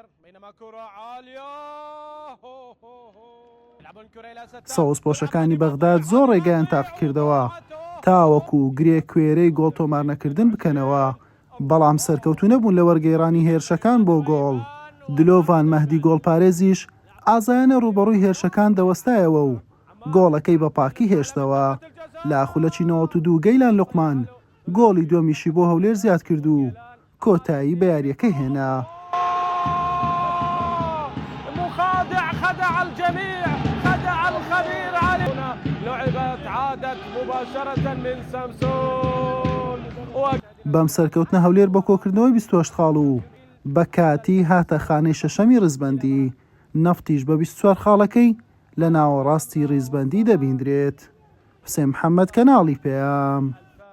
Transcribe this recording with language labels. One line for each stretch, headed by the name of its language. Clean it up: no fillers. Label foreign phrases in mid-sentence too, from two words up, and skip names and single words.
Central Kurdish: سەوز پۆشەکانی بەغداد زۆر ڕێگەیان تاق کردەوە تاوەکو گرێ کوێرەی گۆڵ تۆمار نەکردن بکەنەوە، بەڵام سەرکەوتو نەبوون لە وەرگێڕانی هێرشەکان بۆ گۆڵ. دلۆڤان مەهدی گۆڵپارێزیش ئازایانە ڕوبەڕووی هێرشەکان دەوەستایەوە و گۆڵەکەی بە پاکی هێشتەوە. لە خولەکی 92 گەیلان لوقمان گۆڵی دووەمیشی بۆ هەولێر زیاد کرد و کۆتایی بە یاریەکەی هێنا.
Arabic: مخادع خدع الجميع خدع الخبير علينا لعبت عادت مباشرة من سامسون.
Central Kurdish: بەم سەرکەوتنە هەولێر بە کۆکردنەوەی 28 خاڵ و بە کاتی هاتە خانەی شەشەمی ڕیزبەندی. نەفتیش بە 24 خاڵەکەی لە ناوەڕاستی ڕیزبەندی دەبیندرێت. حوسێن محەممەد کەناڵی پێام.